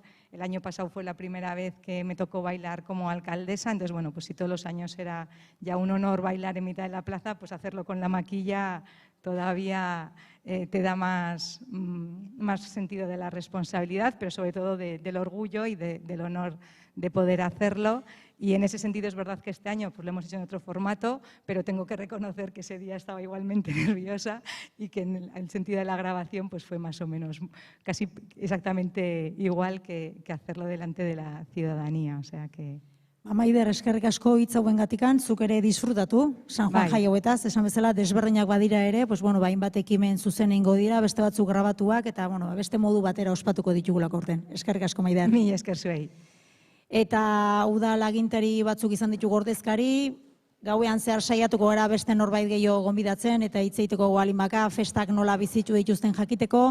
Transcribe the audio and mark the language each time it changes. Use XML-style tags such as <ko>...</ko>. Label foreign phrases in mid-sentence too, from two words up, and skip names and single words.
<es>El año pasado fue la primera vez que me tocó bailar como alcaldesa, entonces, bueno, pues si todos los años era ya un honor bailar en mitad de la plaza, pues hacerlo con la maquilla todavía te da más sentido de la responsabilidad, pero sobre todo del orgullo y del honor de poder hacerlo. Y en ese sentido es verdad que este año pues, lo hemos hecho en otro formato, pero tengo que reconocer que ese día estaba igualmente nerviosa y que en el sentido de la grabación pues, fue más o menos casi exactamente igual que hacerlo delante de la ciudadanía. O sea que...</es> <eu>Maider, eskerrik asko hitz hauengatikan, zuk ere disfrutatu, San Juan jai hauetaz, esan bezala desberdinak badira ere,</eu> <es>pues bueno,</es> <eu>hainbat ekimen zuzen eingo dira, beste batzuk grabatuak eta bueno, beste modu batera ospatuko ditugulako aurten. Eskerrik asko Maider. Mila esker zuei. Eta udal agintari batzuk izan ditugu ordezkari, gauean zehar saiatuko gara beste norbait gehiago gonbidatzen eta hitz egiteko goalimaka festak nola bizitu dituzten jakiteko.</eu>